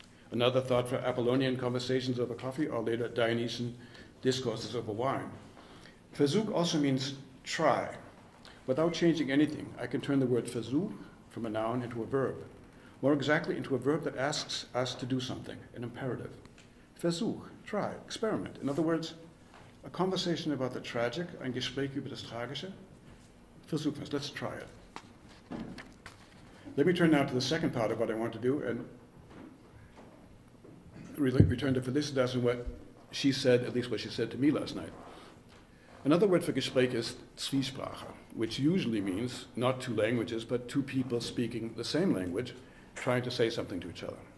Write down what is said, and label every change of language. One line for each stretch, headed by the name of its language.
English: Another thought for Apollonian conversations over coffee or later Dionysian discourses over wine. Versuch also means try. Without changing anything, I can turn the word Versuch from a noun into a verb. More exactly, into a verb that asks us to do something, an imperative. Versuch, try, experiment. In other words, a conversation about the tragic,
German: ein Gespräch über das Tragische. Versuchen wir,
English: let's try it. Let me turn now to the second part of what I want to do and return to Felicitas and what she said, at least what she said to me last night. Another word for Gespräch is Zwiesprache, which usually means not two languages, but two people speaking the same language, trying to say something to each other.